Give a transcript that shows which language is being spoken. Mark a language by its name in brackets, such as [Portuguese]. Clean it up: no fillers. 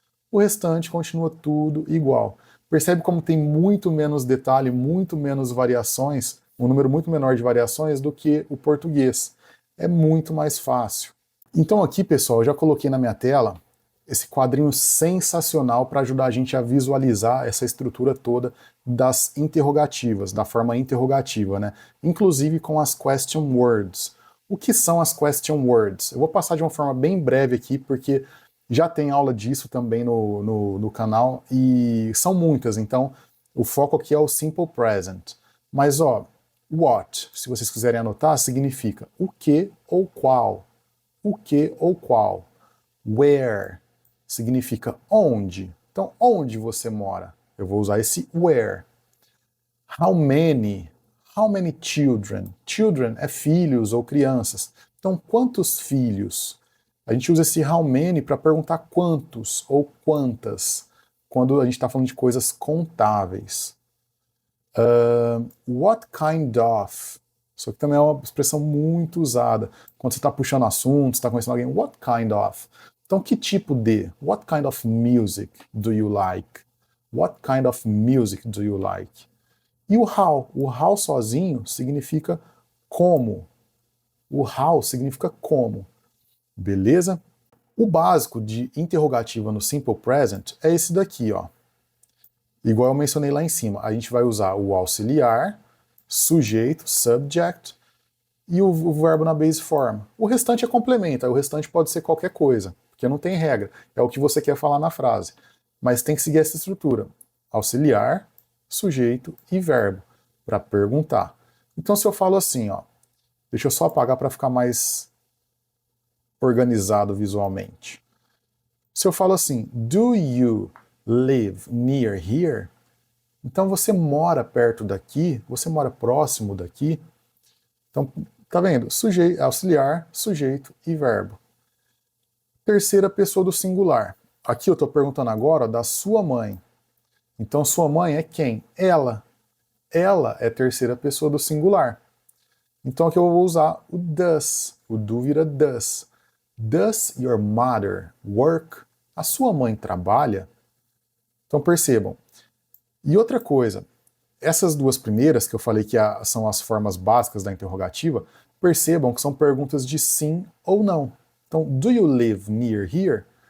[Portuguese] O restante continua tudo igual. Percebe como tem muito menos detalhe, muito menos variações, um número muito menor de variações do que o português. É muito mais fácil. Então aqui, pessoal, eu já coloquei na minha tela esse quadrinho sensacional para ajudar a gente a visualizar essa estrutura toda das interrogativas, da forma interrogativa, né? Inclusive com as question words. O que são as question words? Eu vou passar de uma forma bem breve aqui, porque já tem aula disso também no canal, e são muitas, então o foco aqui é o simple present. Mas ó, what, se vocês quiserem anotar, significa o que ou qual. O que ou qual. Where significa onde. Então, onde você mora? Eu vou usar esse where. [English] How many? How many children? [Portuguese] Children é filhos ou crianças. Então, quantos filhos? A gente usa esse how many para perguntar quantos ou quantas, quando a gente está falando de coisas contáveis. [English] What kind of? [Portuguese] Isso aqui também é uma expressão muito usada. Quando você está puxando assuntos, está conhecendo alguém, [English] what kind of? [Portuguese] Então, que tipo de? [English] What kind of music do you like? What kind of music do you like? [Portuguese] E o how? O how sozinho significa como. O how significa como. Beleza? O básico de interrogativa no Simple Present é esse daqui, ó. Igual eu mencionei lá em cima, a gente vai usar o auxiliar, sujeito, subject, e o verbo na base form. O restante é complementa, o restante pode ser qualquer coisa, porque não tem regra, é o que você quer falar na frase. Mas tem que seguir essa estrutura, auxiliar, sujeito e verbo. para perguntar. Então se eu falo assim, ó, deixa eu só apagar para ficar mais organizado visualmente. [English] Se eu falo assim, do you live near here? [Portuguese] Então você mora perto daqui, você mora próximo daqui. Então, tá vendo? Sujeito, auxiliar, sujeito e verbo. Terceira pessoa do singular. Aqui eu estou perguntando agora da sua mãe. Então sua mãe é quem? Ela. Ela é terceira pessoa do singular. Então aqui eu vou usar o does. O do vira does. [English] Does your mother work? [Portuguese] A sua mãe trabalha? Então percebam. E outra coisa, essas duas primeiras, que eu falei que são as formas básicas da interrogativa, percebam que são perguntas de sim ou não. [English] Então, do you live near here?